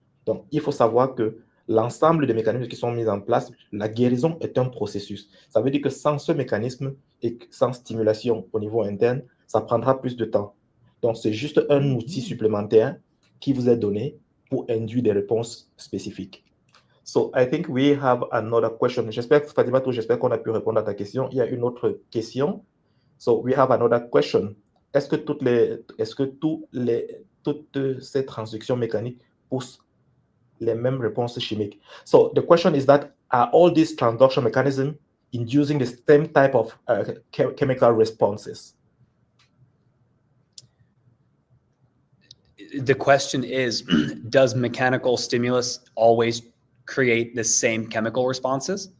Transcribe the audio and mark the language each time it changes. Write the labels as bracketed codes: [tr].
[fr] Donc, il faut savoir que l'ensemble des mécanismes qui sont mis en place, la guérison est un processus. Ça veut dire que sans ce mécanisme et sans stimulation au niveau interne, ça prendra plus de temps. Donc, c'est juste un outil supplémentaire qui vous est donné pour induire des réponses spécifiques. [en] So, I think we have another question. [fr] J'espère, Fatima, j'espère qu'on a pu répondre à ta question. Il y a une autre question. [en] So, we have another question. [fr] Est-ce que toutes ces transductions mécaniques poussent les mêmes réponses chimiques? [en] So, the question is that, are all these transduction mechanisms inducing the same type of chemical responses? The question is, does mechanical stimulus always create the same chemical responses?